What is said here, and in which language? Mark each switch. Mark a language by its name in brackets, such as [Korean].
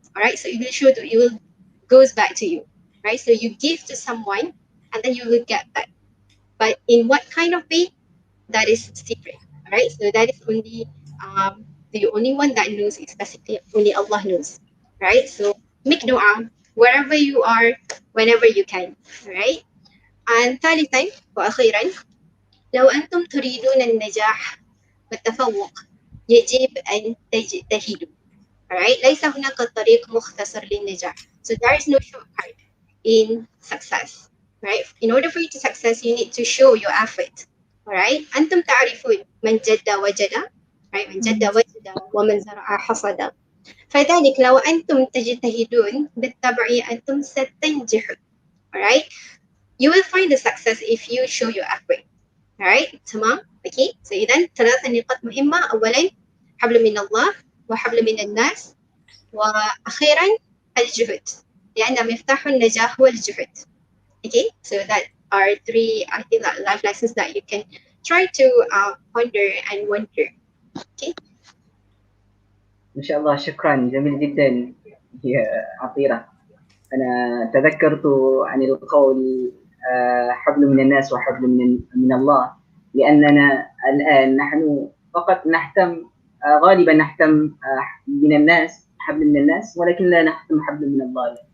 [English] All right, so it will show to you, it will goes back to you. Right, so you give to someone and then you will get back, but in what kind of way, that is secret. All right, so that is only the only one that knows is basically only Allah knows. Right, so make dua wherever you are, whenever you can. [Arabic] All right, and ثالثا وأخيرا، لو أنتم تريدون النجاح والتفوق يجب أن تجتهدوا. Alright, ليس هناك طريق مختصر للنجاح. [English] So there is no shortcut in success. Right? In order for you to success, you need to show your effort. [Arabic] Alright? أنتم تعرفون من جد وجد. Right? من جد وجد ومن زرع حصد. فذلك لو أنتم تجتهدون بالطبع أنتم ستنجحون. [English] Alright? You will find the success if you show your effort. Alright? [Arabic] تمام؟ [English] Okay? [Arabic] So إذن 3 نقاط مهمة. أولا حبل من الله وحبل من الناس وأخيرا الجهد لأن مفتاح النجاح هو الجهد. [English] Okay, so that are 3 I think that life lessons that you can try to ponder and wonder. Okay. [Arabic] ما شاء الله، شكرا، جميل جدا يا عطيرة. أنا تذكرت عن القول حبل من الناس وحبل من الله، لأننا الآن نحن فقط نحتم غالبا نحتم من الناس، حبل من الناس، ولكن لا نحتم حبل من الله.